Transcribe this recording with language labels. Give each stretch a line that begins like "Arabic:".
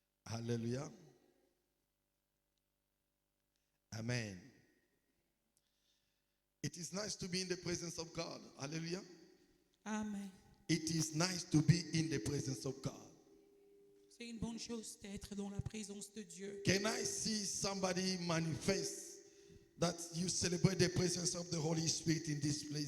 English: Hallelujah. Amen. It is nice to be in the presence of God. Hallelujah. Amen. It is nice to be in the presence of God.
French: C'est une bonne chose d'être dans la présence de Dieu.
English: Can I see somebody manifest that you celebrate the presence of the Holy Spirit in this place?